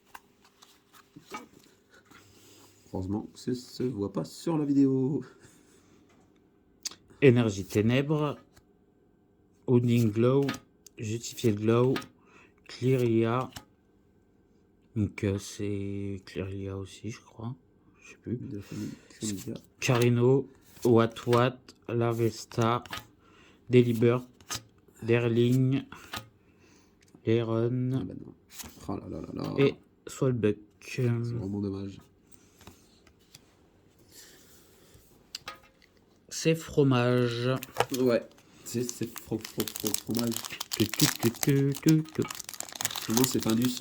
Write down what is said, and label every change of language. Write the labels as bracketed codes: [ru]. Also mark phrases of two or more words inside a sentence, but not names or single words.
[fr] Heureusement, ça se voit pas sur la vidéo. Énergie ténèbres. Owning Glow. Justifié Glow. Clearia. Donc c'est Clearia aussi, je crois. Je sais plus. De famille Clearia. Carino. Watwat. Lavesta. Delibert. Derling. Aaron. Ah bah non. Oh là là là là. Et Swalbuck. C'est vraiment dommage. C'est fromage. Ouais. C'est fromage. Sinon, c'est Findus.